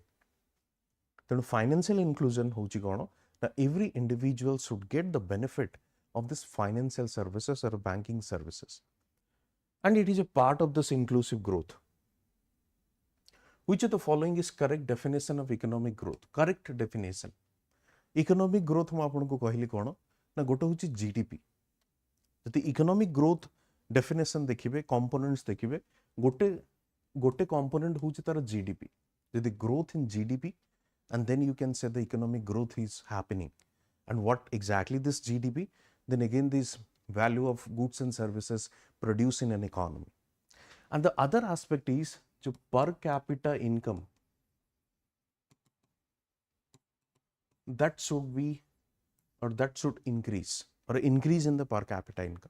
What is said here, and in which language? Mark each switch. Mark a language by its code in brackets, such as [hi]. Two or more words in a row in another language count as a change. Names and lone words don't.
[en] Then financial inclusion [or] ହଉଛି କଣ [en] that every individual should get the benefit of this financial services or banking services, and it is a part of this inclusive growth. Which of the following is correct definition of economic growth? Correct definition. Economic growth [or] ମୁଁ ଆପଣଙ୍କୁ କହିଲି କ'ଣ ନା ଗୋଟେ ହେଉଛି GDP. ଯଦି [en] economic growth definition [or] ଦେଖିବେ, components ଦେଖିବେ, ଗୋଟେ component ହେଉଛି ତାର GDP. [en] ଯଦି growth in GDP, and then you can say the economic growth is happening. And what exactly this GDP? Then again this value of goods and services produced in an economy. And the other aspect is जो per capita income, that should be, or that should increase, or increase in the per capita income.